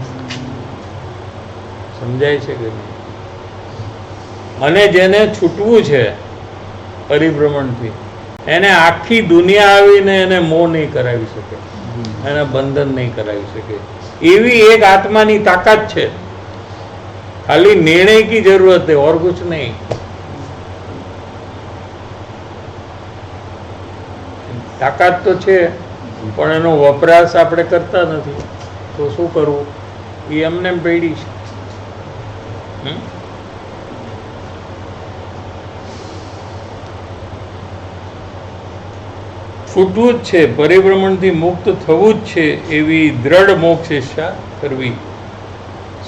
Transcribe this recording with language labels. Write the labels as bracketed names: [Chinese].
[Gujarati] સમજાય છે કે નહીં? અને જેને છૂટવું છે પરિભ્રમણથી, એને આખી દુનિયા આવીને એને મોહ નહીં કરાવી શકે, એને બંધન નહીં કરાવી શકે। એવી એક આત્માની તાકાત છે। [Hindi] खाली निर्णय की जरूरत है और कुछ नहीं। [Gujarati] ताकत तो છે પણ એનો વપરાશ આપણે કરતા નથી, તો શું કરવું? એ એમને પડી છે। છૂટવું જ છે, પરિભ્રમણથી મુક્ત થવું જ છે, એવી દ્રઢ મોક્ષ ઈચ્છા કરવી।